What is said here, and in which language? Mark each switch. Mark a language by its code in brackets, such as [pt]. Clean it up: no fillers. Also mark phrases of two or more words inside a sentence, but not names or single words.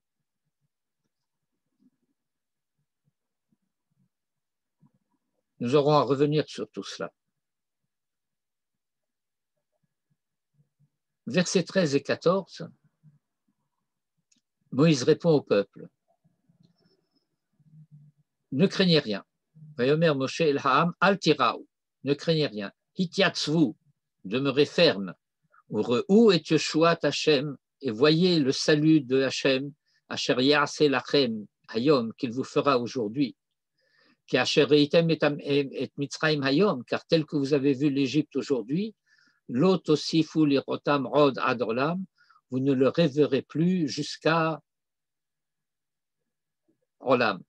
[fr] Nous aurons à revenir sur tout cela. Versets 13 et 14, Moïse répond au peuple. Ne craignez rien. [he] ויאמר משה אל העם אל תיראו. [fr] Ne craignez rien. Hitiatzvu, demeurez ferme. [he] וראו את ישועת השם, [fr] et voyez le salut de Hashem, [he] אשר יעשה לכם היום, [fr] qu'il vous fera aujourd'hui. [he] כי אשר ראיתם את מצרים היום, [fr] car tel que vous avez vu l'Égypte aujourd'hui, [he] לא תוסיפו לראותם עוד עד עולם, [fr] vous ne le reverrez plus jusqu'à olam.